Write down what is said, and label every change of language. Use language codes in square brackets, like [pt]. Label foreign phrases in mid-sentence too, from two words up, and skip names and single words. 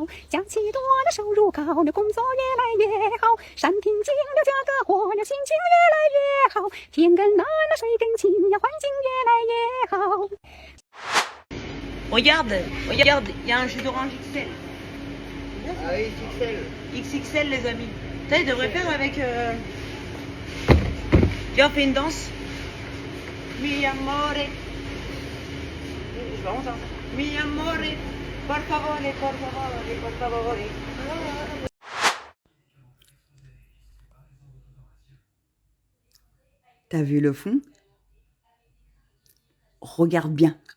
[zh] 假期多了，收入高了，工作越来越好。山平静了，价格活了，心情越来越好。天更蓝了，水更清呀，环境越来越好。 [fr] Regarde, regarde, il y a un jus d'orange XL. Ah oui, XXL. XXL les amis. Ça, il devrait faire avec... Viens, on fait une danse. [it] Mi amore. [fr] C'est vraiment ça. [it] Mi amore. Por favore, por favore, por favore. [fr] T'as vu le fond? Regarde bien.